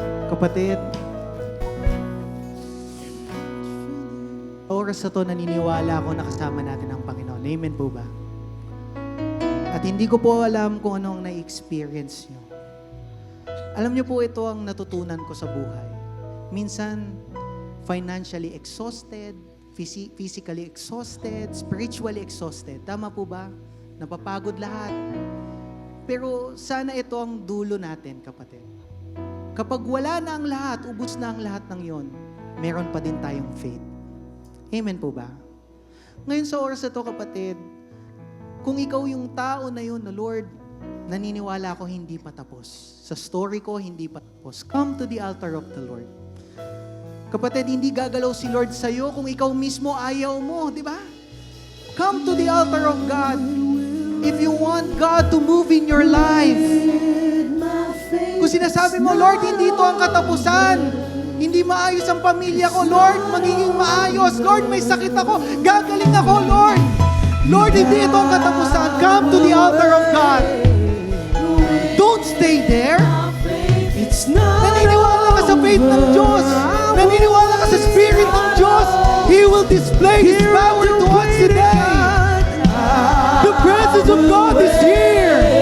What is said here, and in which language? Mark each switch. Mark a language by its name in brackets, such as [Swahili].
[Filipino] Kapatid, sa oras na to naniniwala ako na kasama natin ang Panginoon. Amen po ba? At hindi ko po alam kung ano ang na-experience nyo. Alam nyo po ito ang natutunan ko sa buhay. [English] Minsan, financially exhausted, physically exhausted, spiritually exhausted. [Filipino] Tama po ba? Napapagod lahat. Pero sana ito ang dulo natin, kapatid. Kapag wala na ang lahat, ubos na ang lahat ng yon, meron pa din tayong faith. Amen po ba? Ngayon sa oras na to, kapatid, kung ikaw yung tao na yun na Lord, naniniwala ko hindi pa tapos. Sa story ko, hindi pa tapos. [English] Come to the altar of the Lord. [Filipino] Kapatid, hindi gagalaw si Lord sa'yo kung ikaw mismo ayaw mo, di ba? [English] Come to the altar of God. If you want God to move in your life, [Filipino] kung sinasabi mo, Lord, hindi ito ang katapusan. Hindi maayos ang pamilya ko, Lord, magiging maayos. Lord, may sakit ako. Gagaling ako, Lord. Lord, hindi ito ang katapusan. [English] Come to the altar of God. Don't stay there. It's not [Filipino] Naniniwala ka sa faith ng Diyos. Naniniwala ka sa Spirit ng Diyos. [English] He will display His power to us today. The presence of God is here.